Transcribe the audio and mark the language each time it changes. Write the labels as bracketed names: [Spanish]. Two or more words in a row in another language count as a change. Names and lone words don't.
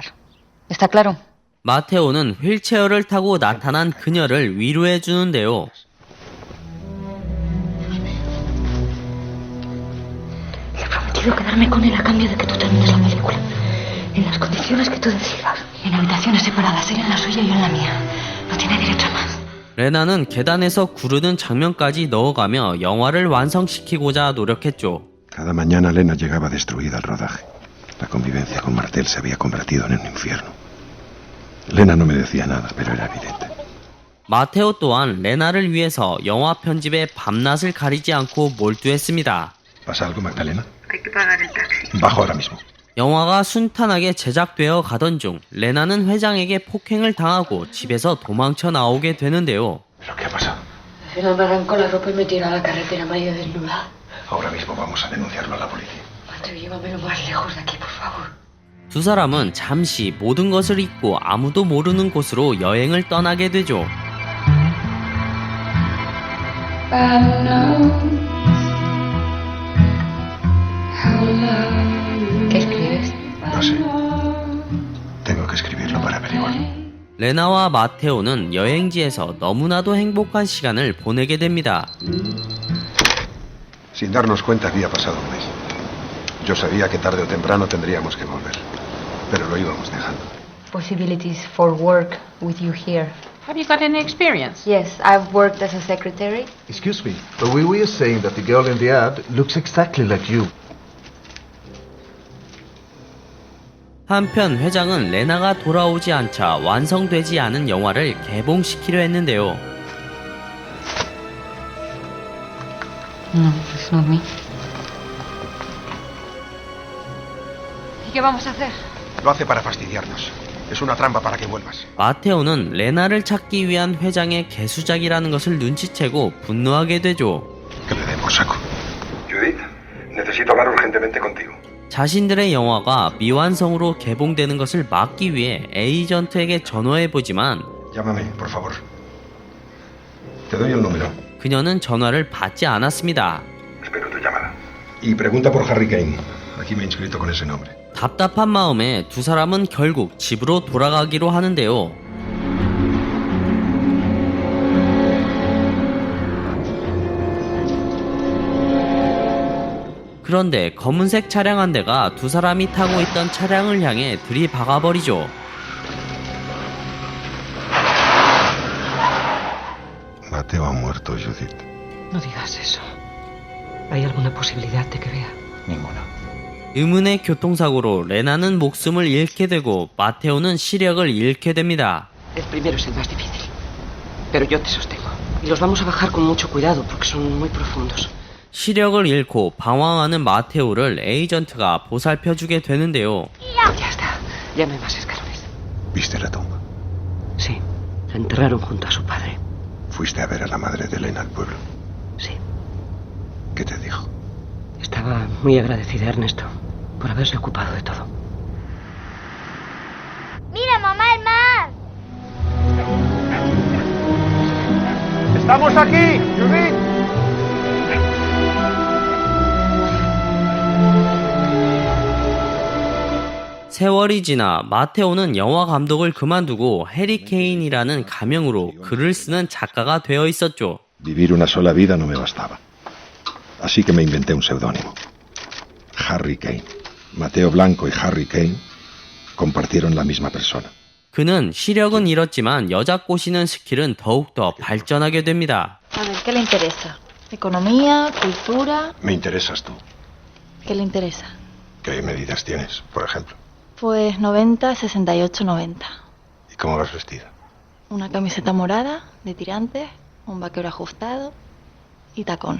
[Spanish] ¿Está claro? [Korean] 마테오는 휠체어를 타고 나타난 그녀를 위로해 주는데요. [Spanish] Le he prometido quedarme con él a cambio de que tú termines la película. En las condiciones que tú decidas. En habitaciones separadas, él en la suya y yo en la mía. No tiene derecho a más. [Korean] 레나는 계단에서 구르는 장면까지 넣어가며 영화를 완성시키고자 노력했죠. [Spanish] Cada mañana Lena llegaba destruida al rodaje. La convivencia con Martel se había convertido en un infierno. Lena no me decía nada, pero era evidente. [Korean] 마테오 또한 레나를 위해서 영화 편집에 밤낮을 가리지 않고 몰두했습니다. [Spanish] ¿Pasa algo, Magdalena? Hay que pagar el taxi. Bajo ahora mismo. [Korean] 영화가 순탄하게 제작되어 가던 중 레나는 회장에게 폭행을 당하고 집에서 도망쳐 나오게 되는데요. [Spanish] ¿Pero qué ha pasado? Al final me arrancó la ropa y me tiró a la carretera medio desnuda. Ahora mismo vamos a denunciarlo a la policía. Mateo, llévame lo más lejos de aquí, por favor. [Korean] 두 사람은 잠시 모든 것을 잊고 아무도 모르는 곳으로 여행을 떠나게 되죠. [Spanish] ¿Qué escribes? No sé. Tengo que escribirlo para averiguarlo. [Korean] 레나와 마테오는 여행지에서 너무나도 행복한 시간을 보내게 됩니다. [Spanish] Sin darnos cuenta había pasado un mes. Yo sabía que tarde o temprano tendríamos que volver, pero lo íbamos dejando. [English] Possibilities for work with you here. Have you got any experience? Yes, I've worked as a secretary. Excuse me, but we were saying that the girl in the ad looks exactly like you. [Korean] 한편 회장은 레나가 돌아오지 않자 완성되지 않은 영화를 개봉시키려 했는데요. [English] No, it's not me. [Spanish] ¿Y qué vamos a hacer? Lo hace para fastidiarnos. Es una trampa para que vuelvas. [Korean] 마테오는 레나를 찾기 위한 회장의 개수작이라는 것을 눈치채고 분노하게 되죠. [Spanish] Que le den por saco. Judith, necesito hablar urgentemente contigo. [Korean] 자신들의 영화가 미완성으로 개봉되는 것을 막기 위해 에이전트에게 전화해보지만 [Spanish] Llámame, por favor. Te doy el número. [Korean] 그녀는 전화를 받지 않았습니다. [Spanish] Espero tu llamada. Y pregunta por Harry Kane. Aquí me he inscrito con ese nombre. [Korean] 답답한 마음에 두 사람은 결국 집으로 돌아가기로 하는데요. 그런데 검은색 차량 한 대가 두 사람이 타고 있던 차량을 향해 들이박아버리죠. [Spanish] Mateo ha muerto, Judith. No digas eso. ¿Hay alguna posibilidad de que vea? Ninguna. [Korean] 의문의 교통사고로 레나는 목숨을 잃게 되고 마테오는 시력을 잃게 됩니다. [Spanish] El primero es el más difícil. Pero yo te sostengo. Y los vamos a bajar con mucho cuidado porque son muy profundos. [Korean] 시력을 잃고 방황하는 마테오를 에이전트가 보살펴주게 되는데요. [Spanish] Ya está. Ya no hay más escalones. ¿Viste la tumba? Sí. La enterraron junto a su padre. Fuiste a ver a la madre de Elena al pueblo. Sí. ¿Qué te dijo? Estaba muy agradecida a Ernesto por haberse ocupado de todo. ¡Mira, mamá, el mar! ¡Estamos aquí, Judith! [Korean] 세월이 지나 마테오는 영화 감독을 그만두고 해리 케인이라는 가명으로 글을 쓰는 작가가 되어 있었죠. [Spanish] Vivir una sola vida no me bastaba. Así que me inventé un seudónimo. Harry Kane. Mateo Blanco y Harry Kane compartieron la misma persona. [Korean] 그는 시력은 잃었지만 여자 꼬시는 스킬은 더욱더 발전하게 됩니다. [Spanish] A ver, ¿qué le interesa? ¿Economía? ¿Cultura? Me interesas tú. ¿Qué le interesa? ¿Qué medidas tienes, por ejemplo? Pues 90, 68, 90. ¿Y cómo vas vestida? Una camiseta morada, de tirantes, un vaquero ajustado y tacón.